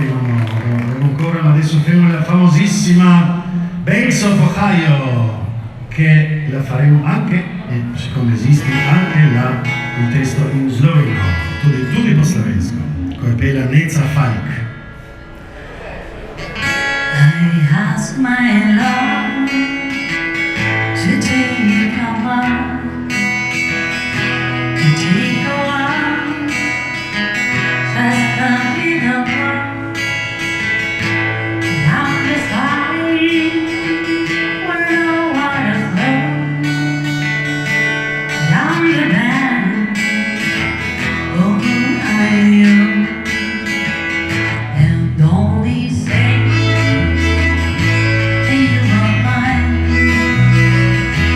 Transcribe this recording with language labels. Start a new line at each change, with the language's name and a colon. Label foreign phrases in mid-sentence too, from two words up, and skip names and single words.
Italian: non ancora, ma adesso faremo la famosissima Banks of Ohio, che la faremo anche, e siccome esiste anche il testo in sloveno,
Slovenian: tudi po slovensko, ko je pela Neca Falk.
English: I ask my love to take a while, to take a while, just a little while, down this valley where no water flows, down the bank, oh I am, and only say you are mine.